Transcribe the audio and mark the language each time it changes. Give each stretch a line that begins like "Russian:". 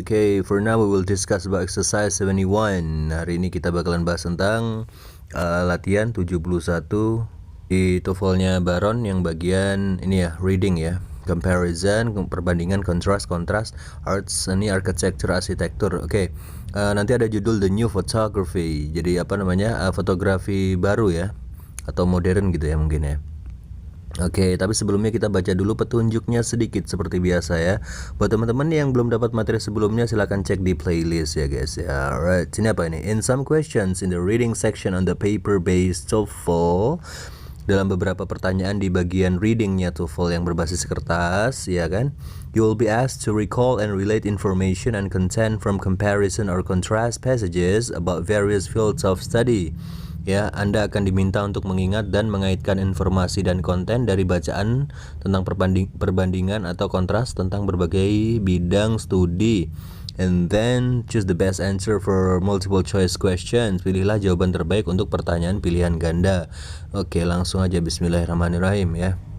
English: Okay, for now we will discuss about exercise 71.
Indonesian: Hari ini kita bakalan bahas tentang latihan 71 di TOEFL-nya Baron yang bagian ini ya, reading ya. Comparison, perbandingan, kontras, arts, seni, architecture, arsitektur. Oke, nanti ada judul The New Photography. Jadi apa namanya? Fotografi baru ya, atau modern gitu ya mungkin ya. Oke, tapi sebelumnya kita baca dulu petunjuknya sedikit seperti biasa ya. Buat teman-teman yang belum dapat materi sebelumnya, silahkan cek di playlist ya guys ya.
English: Alright,
Indonesian: sini apa ini?
English: In some questions in the reading section on the paper-based TOEFL,
Indonesian: dalam beberapa pertanyaan di bagian readingnya TOEFL yang berbasis kertas, ya kan?
English: You will be asked to recall and relate information and content from comparison or contrast passages about various fields of study.
Indonesian: Ya, Anda akan diminta untuk mengingat dan mengaitkan informasi dan konten dari bacaan tentang perbandingan atau kontras tentang berbagai bidang studi.
English: And then choose the best answer for multiple choice questions.
Indonesian: Pilihlah jawaban terbaik untuk pertanyaan pilihan ganda. Oke, langsung aja bismillahirrahmanirrahim ya.